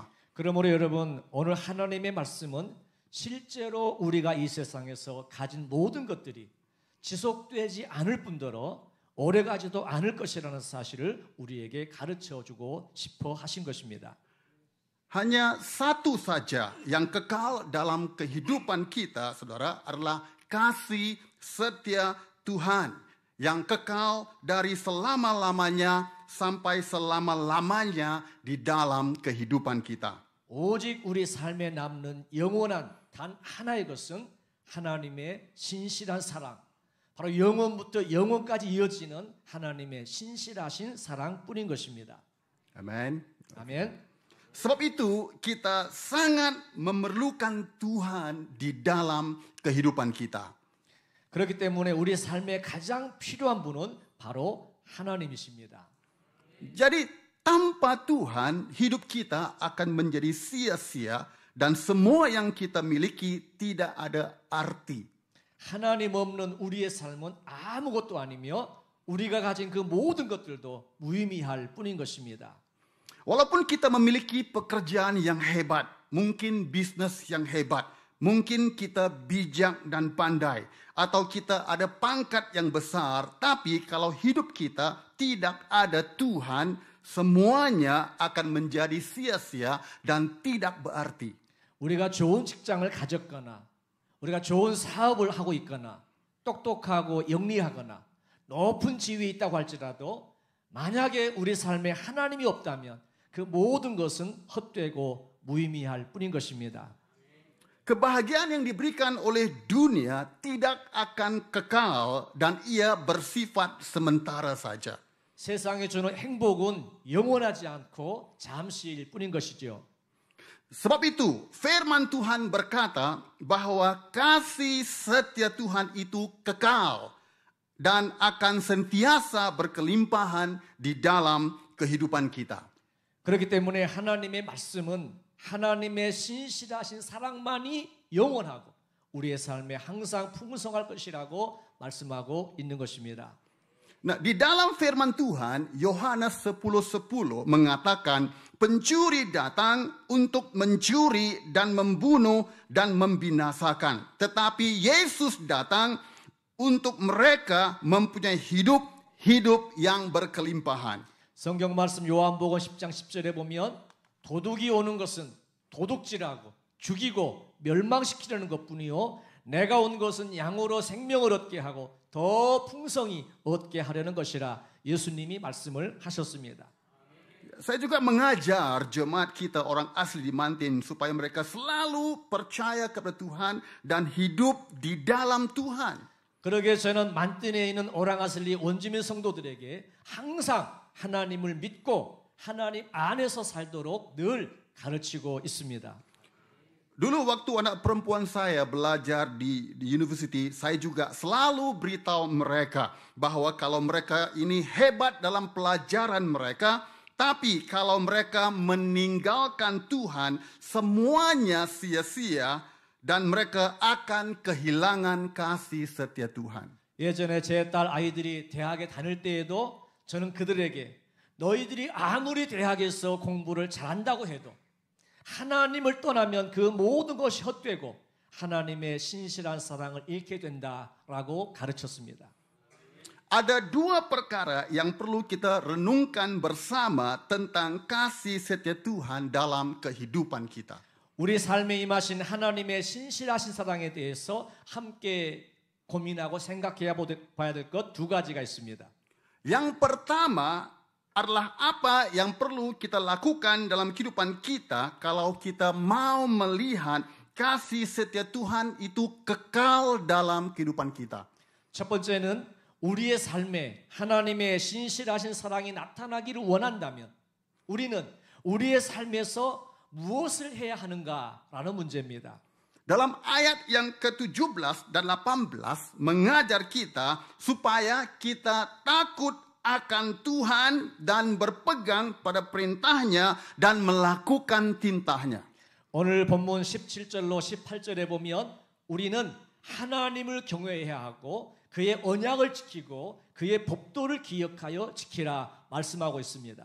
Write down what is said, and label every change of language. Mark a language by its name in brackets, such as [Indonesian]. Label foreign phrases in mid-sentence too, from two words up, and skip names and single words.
[Korean] 그러므로 여러분, 오늘 하나님의 말씀은 실제로 우리가 이 세상에서 가진 모든 것들이 지속되지 않을 뿐더러 오래가지도 않을 것이라는 사실을 우리에게 가르쳐주고 싶어 하신 것입니다. [Malay] Hanya satu saja yang kekal dalam kehidupan kita, saudara, adalah kasih setia Tuhan yang kekal dari selama-lamanya sampai selama-lamanya di dalam kehidupan kita. [Korean] 오직 우리 삶에 남는 영원한 단 하나의 것은 하나님의 신실한 사랑, 바로 영원부터 영원까지 이어지는 하나님의 신실하신 사랑뿐인 것입니다. [Malay] Amin. [Korean] 아멘. [Malay] Sebab itu kita sangat memerlukan Tuhan di dalam kehidupan kita. [Korean] 그렇기 때문에 우리 삶에 가장 필요한 분은 바로 하나님이십니다. [Malay] Jadi tanpa Tuhan hidup kita akan menjadi sia-sia dan semua yang kita miliki tidak ada arti. [Korean] 하나님 없는 우리의 삶은 아무것도 아니며 우리가 가진 그 모든 것들도 무의미할 뿐인 것입니다. [Malay] Walaupun kita memiliki pekerjaan yang hebat, mungkin bisnis yang hebat, mungkin kita bijak dan pandai, atau kita ada pangkat yang besar, tapi kalau hidup kita tidak ada Tuhan, semuanya akan menjadi sia-sia dan tidak berarti. [Korean] 우리가 좋은 직장을 가졌거나 우리가 좋은 사업을 하고 있거나 똑똑하고 영리하거나 높은 지위에 있다고 할지라도 만약에 우리 삶에 하나님이 없다면 그 모든 것은 헛되고 무의미할 뿐인 것입니다. [Malay] Kebahagiaan yang diberikan oleh dunia tidak akan kekal dan ia bersifat sementara saja. [Korean] 세상에 주는 행복은 영원하지 않고 잠시일 뿐인 것이죠. [Malay] Sebab itu firman Tuhan berkata bahwa kasih setia Tuhan itu kekal dan akan sentiasa berkelimpahan di dalam kehidupan kita. [Korean] 그렇기 때문에 하나님의 말씀은 하나님의 신실하신 사랑만이 영원하고 우리의 삶에 항상 풍성할 것이라고 말씀하고 있는 것입니다. [Malay] Nah, di dalam firman Tuhan, Yohanes 10:10 mengatakan, pencuri datang untuk mencuri dan membunuh dan membinasakan. Tetapi Yesus datang untuk mereka mempunyai hidup yang berkelimpahan. [Korean] 성경 말씀 요한복음 10장 10절에 보면 도둑이 오는 것은 도둑질하고 죽이고 멸망시키려는 것뿐이요 내가 온 것은 양으로 생명을 얻게 하고 더 풍성히 얻게 하려는 것이라 예수님이 말씀을 하셨습니다. [Malay] Saya juga mengajar jemaat kita orang asli di Mantin supaya mereka selalu percaya kepada Tuhan dan hidup di dalam Tuhan. [Korean] 그러게 저는 만틴에 있는 [Malay] orang asli [Korean] 원주민 성도들에게 항상 하나님을 믿고 하나님 안에서 살도록 늘 가르치고 있습니다. [Malay] Dulu waktu anak perempuan saya belajar di university, saya juga selalu beritahu mereka bahwa kalau mereka ini hebat dalam pelajaran mereka, tapi kalau mereka meninggalkan Tuhan, semuanya sia-sia dan mereka akan kehilangan kasih setia Tuhan. [Korean] 예전에 제 딸 아이들이 대학에 다닐 때에도 저는 그들에게 너희들이 아무리 대학에서 공부를 잘한다고 해도 하나님을 떠나면 그 모든 것이 헛되고 하나님의 신실한 사랑을 잃게 된다라고 가르쳤습니다. [Malay] Ada dua perkara yang perlu kita renungkan bersama tentang kasih setia Tuhan dalam kehidupan kita. [Korean] 우리 삶에 임하신 하나님의 신실하신 사랑에 대해서 함께 고민하고 생각해 봐야 될 것 두 가지가 있습니다. [Malay] Yang pertama adalah apa yang perlu kita lakukan dalam kehidupan kita kalau kita mau melihat kasih setia Tuhan itu kekal dalam kehidupan kita. [Korean] 첫 번째는 우리의 삶에 하나님의 신실하신 사랑이 나타나기를 원한다면 우리는 우리의 삶에서 무엇을 해야 하는가라는 문제입니다. [Malay] Dalam ayat yang ke-17 dan 18 mengajar kita supaya kita takut akan Tuhan dan berpegang pada perintahnya dan melakukan tintahnya. [Korean] 오늘 본문 17절로 18절에 보면 우리는 하나님을 경외해야 하고 그의 언약을 지키고 그의 법도를 기억하여 지키라 말씀하고 있습니다.